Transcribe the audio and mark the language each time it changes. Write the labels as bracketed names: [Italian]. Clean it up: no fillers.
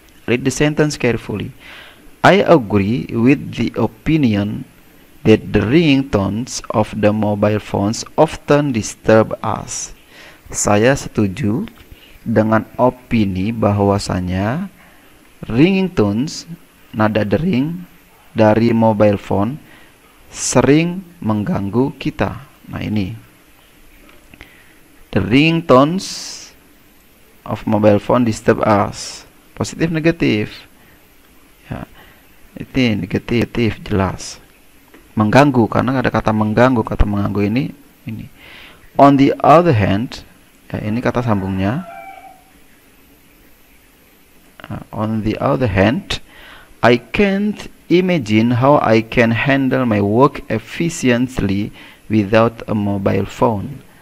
[English] Read the sentence carefully. I agree with the opinion that the ringing tones of the mobile phones often disturb us. [Indonesian] Saya setuju dengan opini bahwasanya ringing tones, nada dering dari mobile phone sering mengganggu kita. Nah, ini. [English] The ringing tones of mobile phone disturb us. [Indonesian] Positif negatif. Ya. Itu negatif jelas. Mengganggu karena ada kata mengganggu, kata mengganggu ini. On the other hand, ya, ini kata sambungnya. [English] On the other hand, I can't imagine how I can handle my work efficiently without a mobile phone.